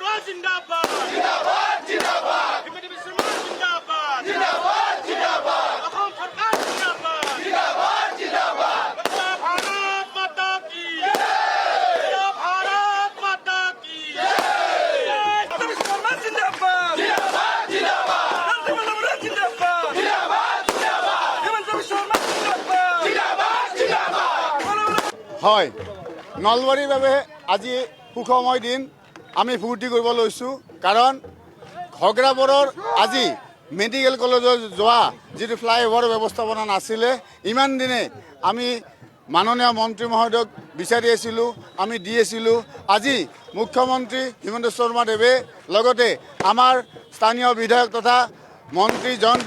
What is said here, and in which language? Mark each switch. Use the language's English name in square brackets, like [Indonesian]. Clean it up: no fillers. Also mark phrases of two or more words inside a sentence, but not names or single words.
[Hindi] जिंदाबाद जिंदाबाद जिंदाबाद हिमंत बिश्व शर्मा जिंदाबाद जिंदाबाद जिंदाबाद असम सरकार जिंदाबाद जिंदाबाद जिंदाबाद भारत माता की जय भारत माता की जय हिमंत बिश्व शर्मा जिंदाबाद जिंदाबाद जिंदाबाद जिंदाबाद जिंदाबाद जिंदाबाद हिमंत बिश्व शर्मा जिंदाबाद जिंदाबाद जिंदाबाद [Assamese] হয় নলবাৰীৰ বাবে আজি সুখময় দিন আমি ফূৰ্তি কৰিব লৈছোঁ কাৰণ ঘগ্ৰাবৰৰ আজি মেডিকেল কলেজত যোৱা যিটো ফ্লাইঅভাৰৰ ব্যৱস্থাপনা নাছিলে ইমান দিনে আমি মাননীয় মন্ত্ৰী মহোদয়ক বিচাৰি আছিলোঁ আমি দি আছিলোঁ আজি মুখ্যমন্ত্ৰী হিমন্ত শৰ্মা দেৱে লগতে আমাৰ স্থানীয় বিধায়ক তথা মন্ত্ৰী জয়ন্ত